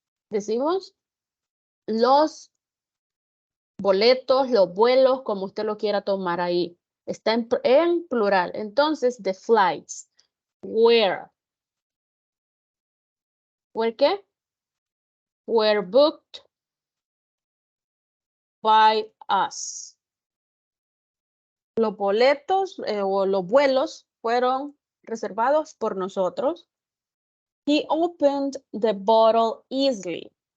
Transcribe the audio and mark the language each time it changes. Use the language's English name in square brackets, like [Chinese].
[Spanish] Decimos los boletos, los vuelos, como usted lo quiera tomar ahí. Está en plural. Entonces, [English] the flights were. ¿Were qué? Were booked by us. [Spanish] Los boletos o los vuelos fueron reservados por nosotros. [English] He opened the bottle easily.